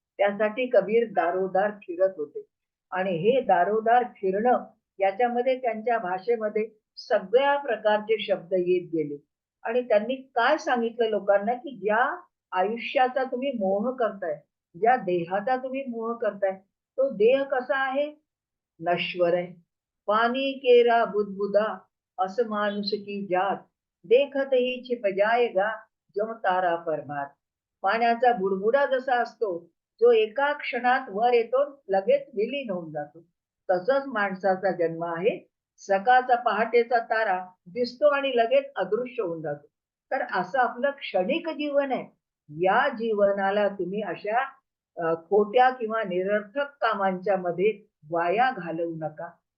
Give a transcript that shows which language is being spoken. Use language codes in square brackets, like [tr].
[mr] त्यासाठी कबीर दारोदार फिरत होते. आणि हे दारोदार फिरणं, याच्यामध्ये त्यांच्या भाषेमध्ये सगळ्या प्रकारचे शब्द येत गेले. आणि त्यांनी काय सांगितलं लोकांना, की ज्या आयुष्याचा तुम्ही मोह करताय, ज्या देहाचा तुम्ही मोह करताय, तो देह कसा आहे? नश्वर आहे. [hi] पानी केरा बुदबुदा, अस मानुष की जात, देखत ही छिप जाएगा जो तारा परमात. [mr] पाण्याचा बुडबुडा जसा असतो, जो एका क्षणात वर येतो, लगेच विलीन होऊन जातो, तसंच माणसाचा जन्म आहे. सकाळचा पहाटेचा तारा दिसतो आणि लगेच अदृश्य होऊन जातो. तर असं आपलं क्षणिक जीवन आहे. या जीवनाला तुम्ही अशा खोट्या किंवा निरर्थक कामांच्या मध्ये वाया घालवू नका.